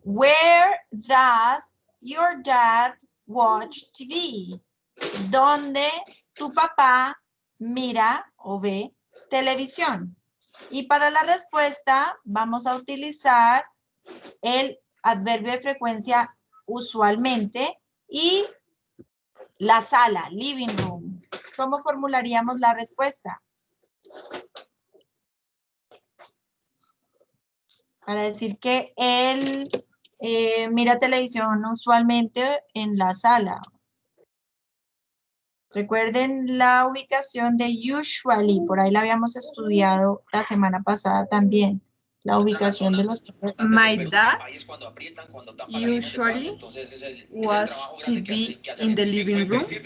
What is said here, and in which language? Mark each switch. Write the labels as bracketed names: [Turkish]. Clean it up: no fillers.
[English] Where does your dad watch TV? [Spanish] ¿Dónde tu papá mira o ve televisión? Y para la respuesta vamos a utilizar el adverbio de frecuencia usualmente y la sala, living room. ¿Cómo formularíamos la respuesta? Para decir que él mira televisión usualmente en la sala. Recuerden la ubicación de usually, por ahí la habíamos estudiado la semana pasada también. La ubicación de los... [English] My dad usually watch TV in the living room.